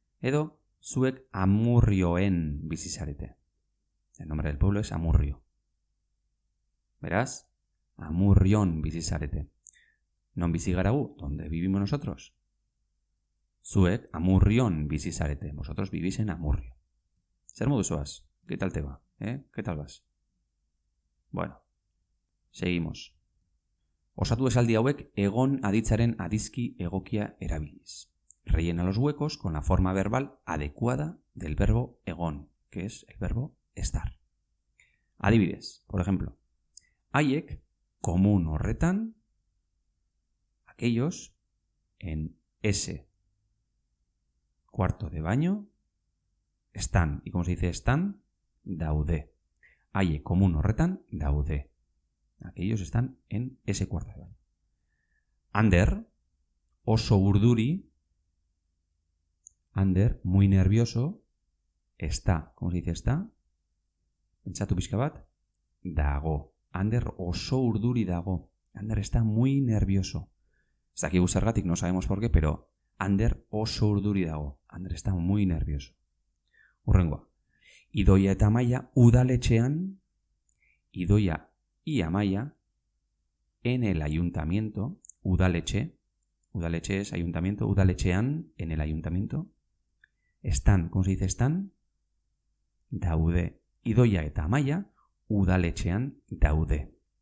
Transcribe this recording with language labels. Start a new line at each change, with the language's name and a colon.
Basque: Edo zuek Amurrioen bizi zarete?
Spanish: El nombre del pueblo es Amurrio. Verás,
Basque: Amurrion bizi zarete. Non bizi gara gu?
Spanish: ¿Dónde vivimos nosotros?
Basque: Zuek Amurrion bizi zarete.
Spanish: Vosotros vivís en Amurrio.
Basque: Zer modu zoaz?
Spanish: ¿Qué tal te va? ¿Qué tal vas? Bueno, seguimos.
Basque: Osatu esaldi hauek egon aditzaren adizki egokia erabiliz.
Spanish: Rellena los huecos con la forma verbal adecuada del verbo egon, que es el verbo estar. Adibidez, por ejemplo,
Basque: haiek komun horretan,
Spanish: aquellos en ese cuarto de baño están. ¿Y cómo se dice están?
Basque: Daude. Haiek komun horretan daude.
Spanish: Aquellos están en ese cuarto de baño. Ander,
Basque: oso urduri.
Spanish: Ander, muy nervioso. Está. ¿Cómo se dice está?
Basque: Pentsatu pixka bat. Dago. Ander oso urduri dago.
Spanish: Ander está muy nervioso. Está aquí
Basque: zergatik,
Spanish: no sabemos por qué, pero
Basque: Ander oso urduri dago.
Spanish: Ander está muy nervioso.
Basque: Hurrengoa. Idoia eta Amaia udaletxean.
Spanish: Idoia y Amaia en el ayuntamiento, udaletxe es ayuntamiento, udaletxean, en el ayuntamiento, están, ¿cómo se dice están?
Basque: Daude. Idoia eta Amaia udaletxean daude.